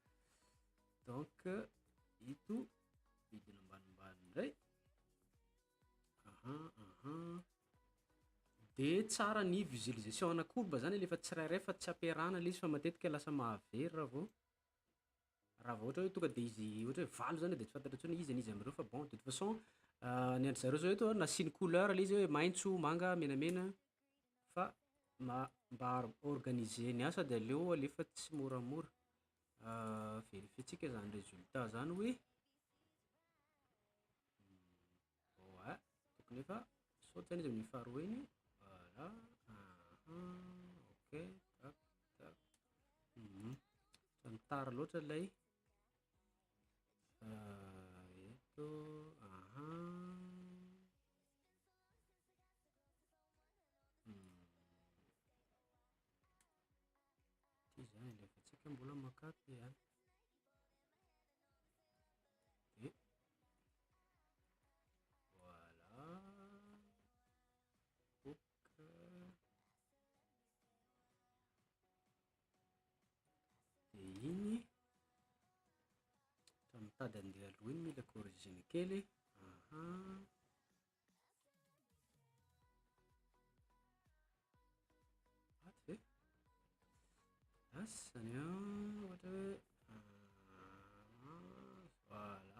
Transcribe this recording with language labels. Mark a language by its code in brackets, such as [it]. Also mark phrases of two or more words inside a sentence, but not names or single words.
[mg] Donc ito midina ambanimbany indray. De tsara ny visualisation ana courbe zany lefa tsirairay fa tsy ampiarahana le izy fa matetika lasa mahavery raha vao ohatra hoe tonga de izy ohatra hoe valo zany de tsy fantatra intsony izy an'izy amireo fa [fr] bon de toute façon [mg] ny andry zareo zao eto nasiny couleur le izy hoe maitso, manga, menamena fa mba organiser ny asa de aleo alefa tsy moramora verifientsika zany résultat zany hoe ouais tokony efa saoty zany izy amin'ny faharoa iny. [fr] Voilà. Ok, tac tac. [mg] Mitara loatra ilay eto. Ty zany alefatsika mbola makaty any. De voilà. De igny raha mitady andeha aloha iny mila corrigena kely. Aty ve asy zany ohatra hoe voilà.